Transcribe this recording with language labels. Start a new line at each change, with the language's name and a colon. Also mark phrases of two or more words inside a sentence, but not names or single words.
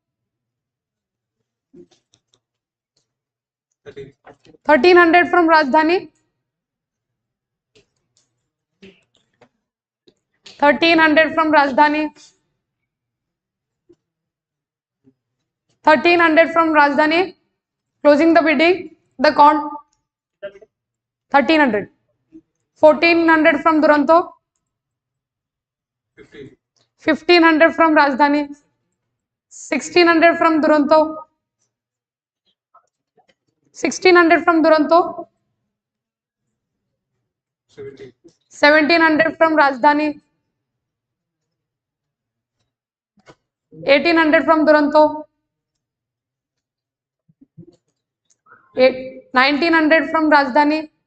English: 1300 from Rajdhani, 1300 from Rajdhani, 1300 from Rajdhani. Closing the bidding, the count 1300. 1400 from Duranto, 1500 from Rajdhani, 1600 from Duranto, 1600 from Duranto, 1700 from Rajdhani, 1800 from Duranto, 1900 from Rajdhani,